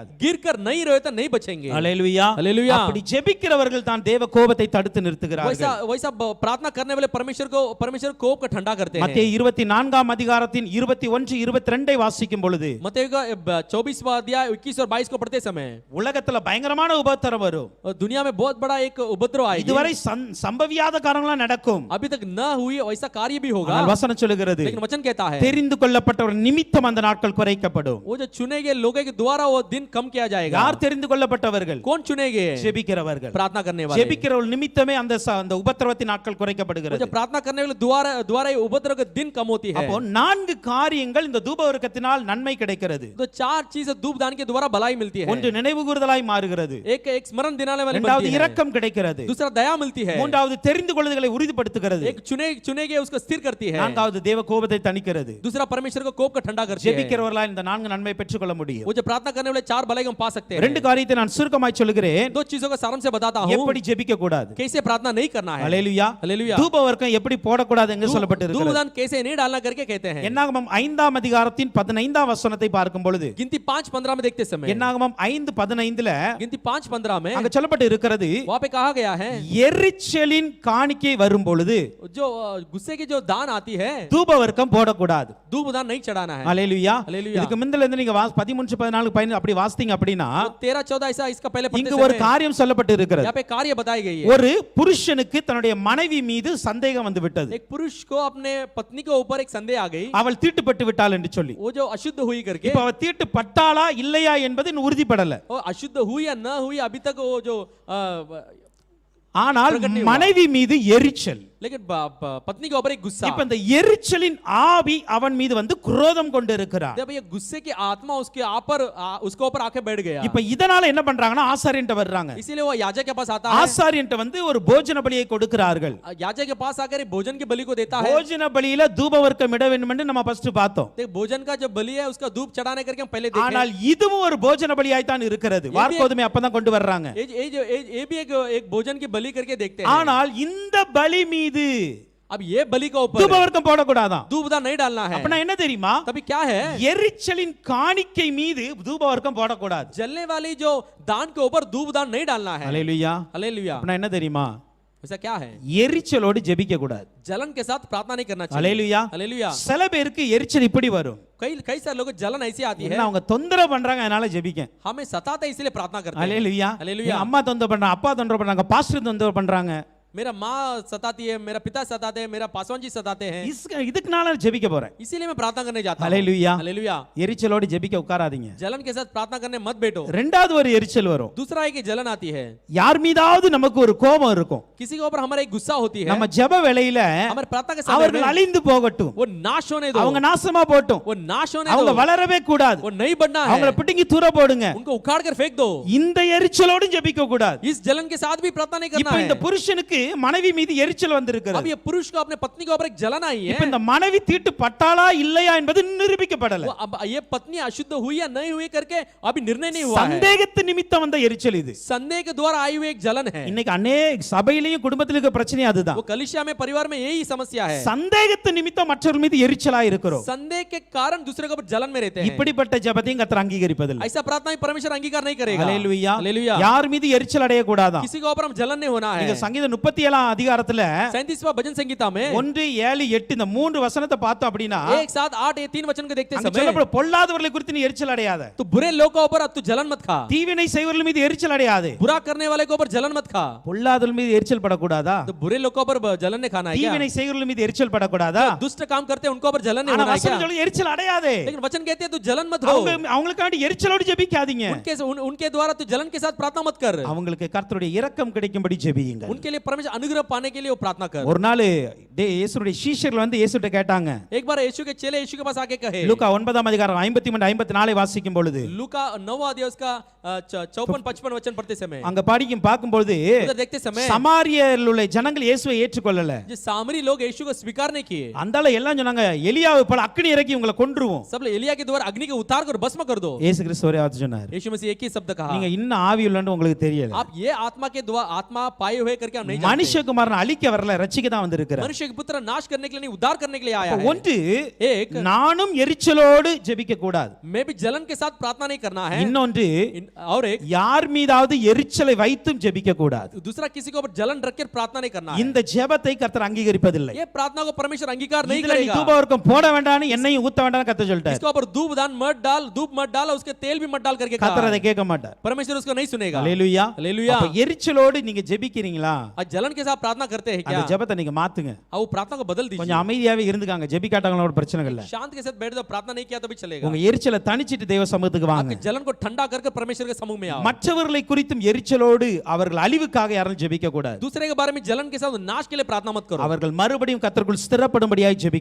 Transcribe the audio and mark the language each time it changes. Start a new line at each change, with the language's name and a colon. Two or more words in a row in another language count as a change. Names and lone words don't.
Hindi: गिरकर नहीं रहे तो नहीं बचेंगे।
Tamil: ஹல்லேலூயா.
Hindi: हालेलुया।
Tamil: அப்படி ஜெபிக்கிறவர்கள் தான் தேவ கோபத்தை தடுத்து நிறுத்துகிறார்கள்.
Hindi: वैसा प्रार्थना करने वाले परमेश्वर कोप को ठंडा करते हैं।
Tamil: மத்தேயு 24 அதிகாரத்தின் 21 22 வாசிக்கும் பொழுது
Hindi: मत्ती का 24वां अध्याय 21 और 22 को पढ़ते समय
Tamil: உலகத்துல பயங்கரமான உபத்திரம் வரும்.
Hindi: और दुनिया में बहुत बड़ा एक उपद्रव आएगी.
Tamil: இதுவரை சம்பவியாத காரியங்களாம் நடக்கும்.
Hindi: अभी तक न हुई वैसा कार्य भी होगा.
Tamil: ஆனால் வசனம் சொல்லுகிறது
Hindi: लेकिन वचन कहता है
Tamil: தெரிந்து கொள்ளப்பட்டவர் நிமித்தம் அந்த நாட்கள் குறைக்கப்படும்.
Hindi: वो जो चुने गए लोगों के द्वारा वो दिन कम किया जाएगा.
Tamil: யார் தெரிந்து கொள்ளப்பட்டவர்கள்?
Hindi: कौन चुने गए?
Tamil: ஜெபிக்கிறவர்கள்.
Hindi: प्रार्थना करने वाले.
Tamil: ஜெபிக்கிறவர்கள் நிமித்தமே அந்த உபத்திரவத்தின் நாட்கள்
Hindi: वो
Tamil: குறைக்கப்படுகிறது.
Hindi: जो प्रार्थना करने वाले द्वारा ये उपद्रव का दिन कम होती है.
Tamil: அப்போ 4 காரியங்கள் இந்த தூபவர்க்கத்தினால் நன்மை கிடைக்கிறது.
Hindi: तो 4 चीजें धूप दान के द्वारा भलाई मिलती है.
Tamil: ஒன்று நினைவுகூறுதலாய் மாறுகிறது.
Hindi: एक स्मरण दिलाने वाली
Tamil: இரண்டாவது
Hindi: मिलती है.
Tamil: இரக்கம் கிடைக்கிறது.
Hindi: दूसरा दया मिलती है.
Tamil: மூன்றாவது தெரிந்து கொள்ளுதலை உறுதிப்படுத்துகிறது.
Hindi: एक चुने गए उसको स्थिर करती है.
Tamil: நான்காவது தேவ கோபத்தை தணிக்கிறது.
Hindi: दूसरा परमेश्वर को कोप का ठंडा करती है.
Tamil: ஜெபிக்கிறவர்களால் இந்த 4 நன்மை பெற்றுக்கொள்ள முடியும்.
Hindi: वो जो प्रार्थना करने वाले 4 भलाई हम पा सकते हैं.
Tamil: ரெண்டு காரியத்தை நான் சுருக்கமாய் சொல்லுகிறேன்.
Hindi: 2 चीजों का सारांश से बताता हूं.
Tamil: எப்படி ஜெபிக்க கூடாது?
Hindi: कैसे प्रार्थना नहीं करना है.
Tamil: ஹalleluya.
Hindi: हालेलुया.
Tamil: தூபவர்க்கம் எப்படி போடக்கூடாது என்று சொல்லப்பட்டிருக்கிறது.
Hindi: धूपदान कैसे नहीं डालना करके कहते हैं.
Tamil: என்னாகமம் 5ஆம் அதிகாரத்தின் 15ஆம் வசனத்தை பார்க்கும் பொழுது
Hindi: गिनती 5:15 में देखते समय
Tamil: என்னாகமம் 5:15ல
Hindi: गिनती 5:15 में
Tamil: அங்க சொல்லப்பட்டு இருக்கிறது
Hindi: वहां पे कहा गया है
Tamil: எரிச்சலின் காணிக்கை வரும் பொழுது
Hindi: जो गुस्से की जो दान आती है
Tamil: தூபவர்க்கம் போடக்கூடாது.
Hindi: धूपदान नहीं चढ़ाना है.
Tamil: ஹalleluya.
Hindi: हालेलुया.
Tamil: இதுக்கு முன்னல இருந்து நீங்க 13-14 அப்படி வாசித்தீங்க அப்படினா
Hindi: 13-14 ऐसा इसका पहले पढ़ते
Tamil: இங்கு ஒரு
Hindi: समय
Tamil: காரியம் சொல்லப்பட்டு இருக்கிறது.
Hindi: यहाँ पे कार्य बताई गई है.
Tamil: ஒரு புருஷனுக்கு தன்னுடைய மனைவி மீது சந்தேகம் வந்து விட்டது.
Hindi: एक पुरुष को अपने पत्नी के ऊपर एक संदेह आ गई.
Tamil: அவள் தீட்டுப்பட்டு விட்டாள் என்று சொல்லி.
Hindi: वो जो अशुद्ध हुई करके
Tamil: இப்ப அவ தீட்டுப்பட்டாளா இல்லையா என்பது இன்னும் உறுதிப்படல.
Hindi: वो अशुद्ध हुई या न हुई अभी तक वो जो
Tamil: ஆனால் மனைவி மீது எரிச்சல்.
Hindi: लेकिन पत्नी के ऊपर एक गुस्सा.
Tamil: இப்ப இந்த எரிச்சலின் ஆவி அவன் மீது வந்து குரோதம் கொண்டு இருக்கிறார்.
Hindi: जब ये गुस्से की आत्मा उसके ऊपर आके बैठ गया.
Tamil: இப்ப இதனால என்ன பண்றாங்கன்னா ஆசாரியன்ட்ட வர்றாங்க.
Hindi: इसीलिए वो याजक के पास आता है.
Tamil: ஆசாரியன்ட்ட வந்து ஒரு போஜன பலியை கொடுக்கிறார்கள்.
Hindi: याजक के पास आकर भोजन की बलि को देता है.
Tamil: போஜன பலியில தூபவர்க்கம் இட வேண்டும் என்று நம்ம ஃபர்ஸ்ட் பார்த்தோம்.
Hindi: देख भोजन का जो बलि है उसका धूप चढ़ाने करके हम पहले देखे.
Tamil: ஆனால் இதுவும் ஒரு போஜன பலியாய் தான் இருக்கிறது. வார்க்கோதுமை அப்பதான் கொண்டு வர்றாங்க.
Hindi: ये भी एक भोजन की बलि करके देखते हैं.
Tamil: ஆனால் இந்த பலி மீது
Hindi: अब ये बलि का ऊपर
Tamil: தூபவர்க்கம் போடக்கூடாதாம்.
Hindi: धूपदान नहीं डालना है.
Tamil: அப்பனா என்ன தெரியுமா?
Hindi: तभी क्या है
Tamil: எரிச்சலின் காணிக்கை மீது தூபவர்க்கம் போடக்கூடாது.
Hindi: जलने वाली जो दान के ऊपर धूपदान नहीं डालना है.
Tamil: ஹalleluya.
Hindi: हालेलुया.
Tamil: அப்பனா என்ன தெரியுமா?
Hindi: ऐसा क्या है
Tamil: எரிச்சலோடு ஜெபிக்க கூடாது.
Hindi: जलन के साथ प्रार्थना नहीं करना चाहिए.
Tamil: ஹalleluya.
Hindi: हालेलुया.
Tamil: சில பேருக்கு எரிச்சல் இப்படி வரும்.
Hindi: कई सारे लोगों को जलन ऐसी आती है.
Tamil: அவங்க தொந்தரவு பண்றாங்க அதனால ஜெபிக்கேன்.
Hindi: हमें सताते हैं इसलिए प्रार्थना करते हैं.
Tamil: ஹalleluya.
Hindi: हालेलुया.
Tamil: அம்மா தொந்தரவு பண்றாங்க, அப்பா தொந்தரவு பண்றாங்க, பாஸ்டர் தொந்தரவு பண்றாங்க.
Hindi: मेरा माँ सताती है, मेरा पिता सताते हैं, मेरा पासवान जी सताते हैं.
Tamil: இதுக்குனால ஜெபிக்க போறேன்.
Hindi: इसीलिए मैं प्रार्थना करने जाता हूं.
Tamil: ஹalleluya.
Hindi: हालेलुया.
Tamil: எரிச்சலோடு ஜெபிக்க உட்காராதீங்க.
Hindi: जलन के साथ प्रार्थना करने मत बैठो.
Tamil: ரெண்டாவது ஒரு எரிச்சல் வரும்.
Hindi: दूसरा है कि जलन आती है.
Tamil: யார் மீதாவது நமக்கு ஒரு கோபம் இருக்கும்.
Hindi: किसी के ऊपर हमारा एक गुस्सा होती है.
Tamil: நம்ம ஜெப வேளையில
Hindi: हमारे प्रार्थना के समय
Tamil: அவர்கள் அழிந்து போகட்டும்,
Hindi: वो नाश होने दो.
Tamil: அவங்க நாசமா போகட்டும்,
Hindi: वो नाश होने
Tamil: அவங்க
Hindi: दो.
Tamil: வளரவே கூடாது,
Hindi: वो नहीं बढ़ना है.
Tamil: அவங்கள பிடுங்கி தூர போடுங்க.
Hindi: उनको उखाड़ कर फेंक दो.
Tamil: இந்த எரிச்சலோடு ஜெபிக்க கூடாது.
Hindi: इस जलन के साथ भी प्रार्थना नहीं करना
Tamil: இப்போ
Hindi: है.
Tamil: இந்த புருஷனுக்கு மனைவி மீது எரிச்சல் வந்திருக்கிறது.
Hindi: अब ये पुरुष को अपने पत्नी के ऊपर एक जलन आई है.
Tamil: இப்போ இந்த மனைவி தீட்டுப்பட்டாளா இல்லையா என்பது நிரூபிக்கப்படல.
Hindi: वो अब ये पत्नी अशुद्ध हुई या नहीं हुई करके अभी निर्णय नहीं हुआ है.
Tamil: சந்தேகத்து நிமித்தம் வந்த எரிச்சல் இது.
Hindi: संदेह के द्वारा आई हुई एक जलन है.
Tamil: இன்னைக்கு अनेक சபையிலேயும் குடும்பத்திலும் இருக்க பிரச்சனை அதுதான்.
Hindi: वो कलीसिया में परिवार में यही समस्या है.
Tamil: சந்தேகத்து நிமித்தம் மற்றவர்கள் மீது எரிச்சலா இருக்கிறோம்.
Hindi: संदेह के कारण दूसरे के ऊपर जलन में रहते हैं.
Tamil: இப்படிப்பட்ட ஜெபத்தையும் கர்த்தர் அங்கீகரிப்பதில்லை.
Hindi: ऐसा प्रार्थना ही परमेश्वर अंगीकार नहीं करेगा.
Tamil: ஹalleluya.
Hindi: हालेलुया.
Tamil: யார் மீது எரிச்சல் அடைய கூடாதாம்.
Hindi: किसी के ऊपर हम जलन नहीं होना है.
Tamil: நீங்க சங்கீதம் 37ஆம் அதிகாரத்துல
Hindi: 37वां भजन संगीता में
Tamil: 1, 7, 8 இந்த மூன்று வசனத்தை பார்த்தோம் அப்படினா
Hindi: एक साथ 8 ये 3 वचन को देखते
Tamil: அங்க
Hindi: समय
Tamil: சொல்லப்படும் பொல்லாதவர்களை குறித்து நீ எரிச்சல் அடையாத.
Hindi: तो बुरे लोगों के ऊपर तू जलन मत खा.
Tamil: தீவினை செய்வர்கள் மீது எரிச்சல் அடையாதே.
Hindi: बुरा करने वाले के ऊपर जलन मत खा.
Tamil: பொல்லாதவர்கள் மீது எரிச்சல் படக்கூடாதா?
Hindi: तो बुरे लोगों के ऊपर जलन नहीं खाना है क्या?
Tamil: தீவினை செய்வர்கள் மீது எரிச்சல் படக்கூடாதா?
Hindi: दुष्ट काम करते हैं उनके ऊपर जलन नहीं
Tamil: ஆனா
Hindi: होना है
Tamil: வசனம்
Hindi: क्या?
Tamil: சொல்லுது எரிச்சல் அடையாதே.
Hindi: लेकिन वचन कहते हैं तू जलन मत हो.
Tamil: அவங்களுக்காண்டி எரிச்சலோடு ஜெபிக்காதீங்க.
Hindi: उनके द्वारा तू जलन के साथ प्रार्थना मत कर.
Tamil: அவங்களுக்கு கர்த்தருடைய இரக்கம் கிடைக்கும்படி ஜெபியுங்க.
Hindi: उनके लिए परमेश्वर अनुग्रह पाने के लिए वो प्रार्थना कर.
Tamil: ஒரு நாள் இயேசுடைய சீஷர்கள் வந்து இயேசுட்ட கேட்டாங்க.
Hindi: एक बार यीशु के चेले यीशु के पास आके कहे.
Tamil: லூக்கா 9ஆம் அதிகாரம் 53-54 வாசிக்கும் பொழுது
Hindi: लूका 9वां अध्याय उसका 54-55 वचन पढ़ते समय
Tamil: அங்க பார்க்கும்போது
Hindi: उधर देखते समय
Tamil: சமாரியரில் உள்ள ஜனங்கள் இயேசுவை ஏற்றுக்கொள்ளல.
Hindi: जो सामरी लोग यीशु को स्वीकार नहीं किए.
Tamil: அந்தால எல்லாம் சொன்னாங்க எலியாவை போல அக்கினி இறக்கி உங்களை கொன்றுவோம்.
Hindi: सब लोग एलिया के द्वारा अग्नि को उतार कर भस्म कर दो.
Tamil: இயேசு கிறிஸ்து ஒரே வார்த்தை சொன்னார்.
Hindi: यीशु मसीह एक ही शब्द कहा.
Tamil: நீங்க இன்னும் ஆவி உள்ளன்னு உங்களுக்கு தெரியல.
Hindi: आप ये आत्मा के द्वारा आत्मा पाए हुए करके हम नहीं जानते.
Tamil: மனுஷகுமாரன் அழிக்க வரல, ரட்சிக்க தான் வந்திருக்கிறார்.
Hindi: मनुष्य के पुत्र नाश करने के लिए नहीं, उद्धार करने के लिए आया है.
Tamil: ஒன்று,
Hindi: एक,
Tamil: நானும் எரிச்சலோடு ஜெபிக்க கூடாது.
Hindi: मैं भी जलन के साथ प्रार्थना नहीं करना है.
Tamil: இன்னொன்று,
Hindi: और एक,
Tamil: யார் மீதாவது எரிச்சலை வைத்தும் ஜெபிக்க கூடாது.
Hindi: दूसरा, किसी के ऊपर जलन रख कर प्रार्थना नहीं करना है.
Tamil: இந்த ஜெபத்தை கர்த்தர் அங்கீகரிப்பதில்லை.
Hindi: ये प्रार्थना को परमेश्वर अंगीकार नहीं
Tamil: இதுல நீ
Hindi: करेगा.
Tamil: தூபவர்க்கம் போட வேண்டாம்னு எண்ணெயும் ஊத்த வேண்டாம்னு கர்த்தர் சொல்லிட்டார்.
Hindi: इसके ऊपर धूप मत डाल, उसके तेल भी मत डाल करके कहा.
Tamil: கர்த்தர் அதை கேட்க மாட்டார்.
Hindi: परमेश्वर उसको नहीं सुनेगा.
Tamil: ஹalleluya.
Hindi: हालेलुया.
Tamil: அப்ப எரிச்சலோடு நீங்க ஜெபிக்கிறீங்களா?
Hindi: आज जलन के साथ प्रार्थना करते हैं क्या?
Tamil: அந்த ஜெபத்தை நீங்க மாத்துங்க.
Hindi: वो प्रार्थना को बदल दीजिए.
Tamil: கொஞ்சம் அமைதியாவே இருந்துக்காங்க. ஜெபிக்காட்டவங்களோட பிரச்சனை இல்ல.
Hindi: शांत के साथ बैठ जाओ, प्रार्थना नहीं किया तो भी चलेगा.
Tamil: உங்க எரிச்சலை தணிச்சிட்டு தேவ சமூகத்துக்கு வாங்க.
Hindi: आपके जलन को ठंडा करके परमेश्वर के समूह में आओ.
Tamil: மற்றவர்களை குறித்தும் எரிச்சலோடு அவர்கள் அழிவுக்காக யாரும் ஜெபிக்க கூடாது.
Hindi: दूसरे के बारे में जलन के साथ नाश के लिए प्रार्थना मत करो.
Tamil: அவர்கள் மறுபடியும் கர்த்தருக்குள் ஸ்திரப்படும்படியாய் ஜெபிக்க